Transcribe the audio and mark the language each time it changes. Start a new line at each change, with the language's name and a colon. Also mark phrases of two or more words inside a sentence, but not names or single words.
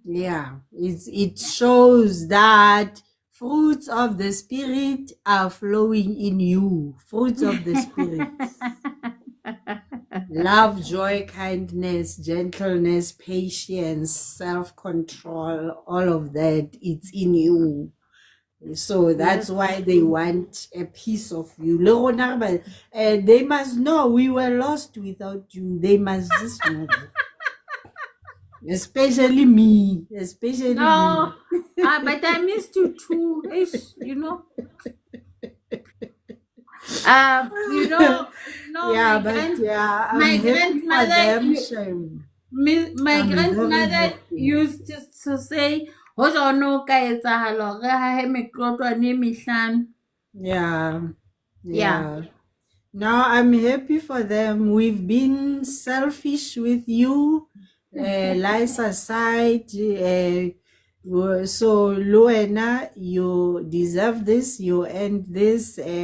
English: Yeah, it shows that fruits of the spirit are flowing in you. Fruits of the spirit. Love, joy, kindness, gentleness, patience, self-control, all of that, it's in you. So that's Yes. why they want a piece of you.
Southern Sotho: Le rona re ba-
English: they must know we were lost without you. They must just know that. Especially me. Especially me. No, but I missed you too. Ish, you know. Yeah, My but yeah, I'm my happy for grandmother, them. Shame. my I'm very grandmother happy. used to say,
Southern Sotho: "Ho jono ka etsahalo re hahe meqoqwane e mehlano."
English: Yeah, Yeah. yeah. Now I'm happy for them. We've been selfish with you, lies aside. So Luena, you deserve this. You earned this.